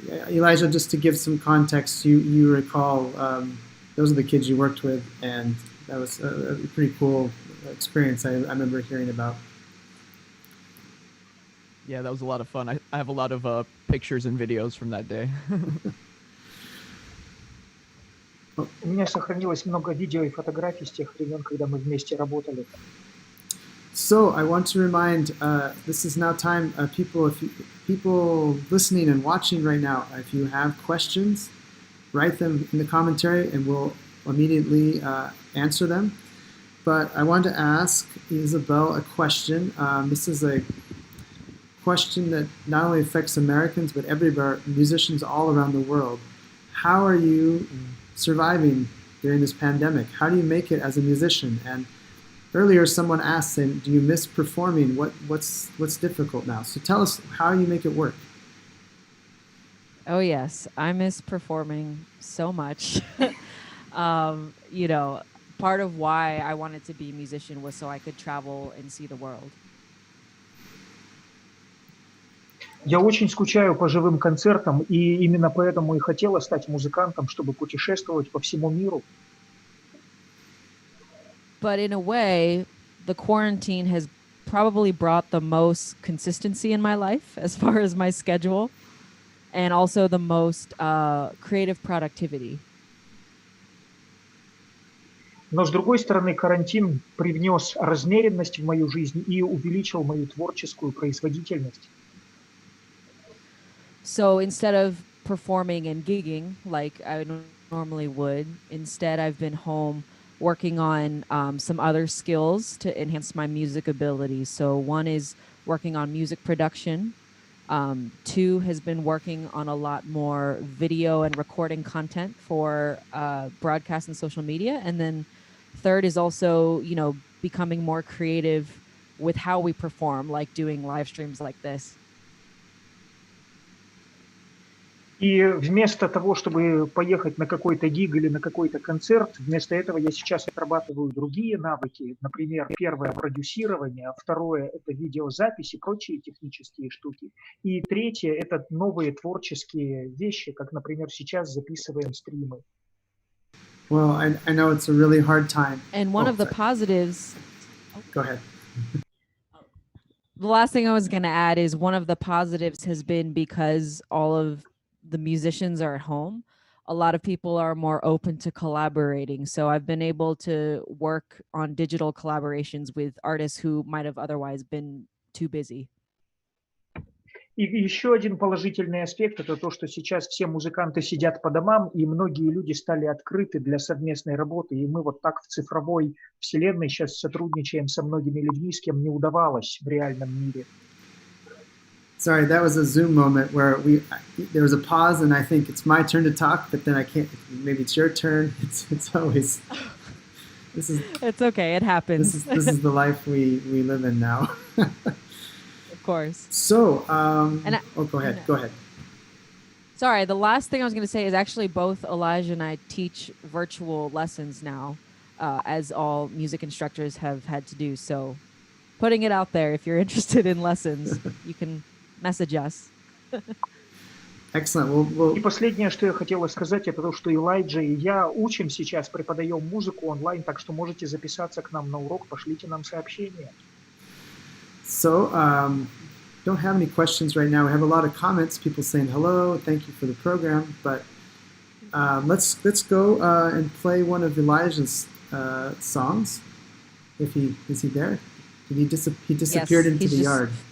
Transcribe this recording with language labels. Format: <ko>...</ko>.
<en>Elijah, just to give some context, you recall those are the kids you worked with, and that was a pretty cool experience I remember hearing about. Yeah, that was a lot of fun. I have a lot of pictures and videos from that day.</en> <ru>У меня сохранилось много видео и фотографий с тех времен, когда мы вместе работали.</ru> <en>So I want to remind, this is now time, people listening and watching right now, if you have questions, write them in the commentary and we'll immediately answer them. But I want to ask Isabelle a question. This is a question that not only affects Americans, but everywhere, musicians all around the world. How are you surviving during this pandemic? How do you make it as a musician? And earlier someone asked, saying, do you miss performing? What's difficult now? So tell us how you make it work. Oh yes, I miss performing so much. You know, part of why I wanted to be a musician was so I could travel and see the world.</en> <ru>Я очень скучаю по живым концертам, и именно поэтому и хотела стать музыкантом, чтобы путешествовать по всему миру.</ru> <en>But in a way, the quarantine has probably brought the most consistency in my life as far as my schedule, and also the most creative productivity.</en> <ru>Но, с другой стороны, карантин привнес размеренность в мою жизнь и увеличил мою творческую производительность.</ru> <en>So instead of performing and gigging like I normally would, instead I've been home working on some other skills to enhance my music abilities. So one is working on music production. Two has been working on a lot more video and recording content for broadcast and social media. And then third is also, becoming more creative with how we perform, like doing live streams like this.</en> <ru>И вместо того, чтобы поехать на какой-то гиг или на какой-то концерт, вместо этого я сейчас отрабатываю другие навыки. Например, первое – продюсирование, второе – это видеозапись и прочие технические штуки. И третье – это новые творческие вещи, как, например, сейчас записываем стримы.</ru> <en>Well, I know it's a really hard time. And one of the positives... Go ahead. The last thing I was going to add is one of the positives has been because all of the musicians are at home, a lot of people are more open to collaborating. So I've been able to work on digital collaborations with artists who might have otherwise been too busy.</en> <ru>И еще один положительный аспект – это то, что сейчас все музыканты сидят по домам, и многие люди стали открыты для совместной работы. И мы вот так в цифровой вселенной сейчас сотрудничаем со многими людьми, с кем не удавалось в реальном мире.</ru> <en>Sorry, that was a Zoom moment where there was a pause, and I think it's my turn to talk, but then I can't. Maybe it's your turn. It's always. It's okay. It happens. This is the life we live in now. Of course. So, go ahead. Go ahead. Sorry, the last thing I was going to say is actually both Elijah and I teach virtual lessons now, as all music instructors have had to do. So, putting it out there, if you're interested in lessons, you can message us. Excellent.</en> <ru>И последнее, что я хотела сказать, это то, что Элайджа и я учим сейчас, преподаем музыку онлайн, так что можете записаться к нам на урок, пошлите нам сообщение.</ru> <en>So, don't have any questions right now. We have a lot of comments, people saying hello, thank you for the program, but let's go and play one of Elijah's songs. Is he there? Did he disappeared into the yard?</en>